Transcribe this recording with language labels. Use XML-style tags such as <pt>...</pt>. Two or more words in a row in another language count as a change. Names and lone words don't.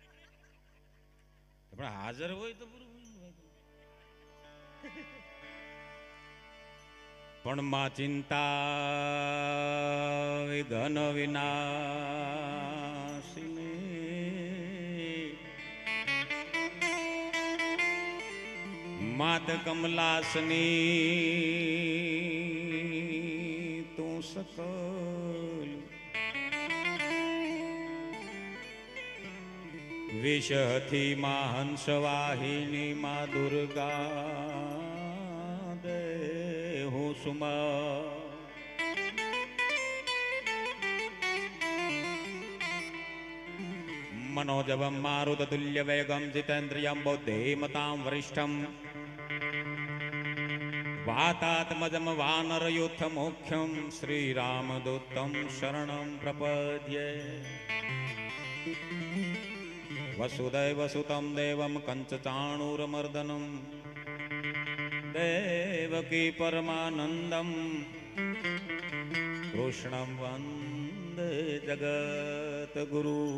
<gu>આપણે હાજર હોય તો પૂરું. પણ માં ચિંતા વિઘ્ન વિનાશિની માત કમલાસની તું સકલ વિષહથી માં હંસવાહિની માં દુર્ગા</gu> <sa>मनोजवं मारुततुल्यवेगं जितेन्द्रियं बौद्धेमतां वरिष्ठं वातात्मजं वानरयूथमुख्यं श्रीरामदूतं शरणं प्रपद्ये वसुदैवसुतं देवं कंचचाणूरमर्दनं देवकी परमानंदम कृष्णं वंदे जगत गुरु.</sa>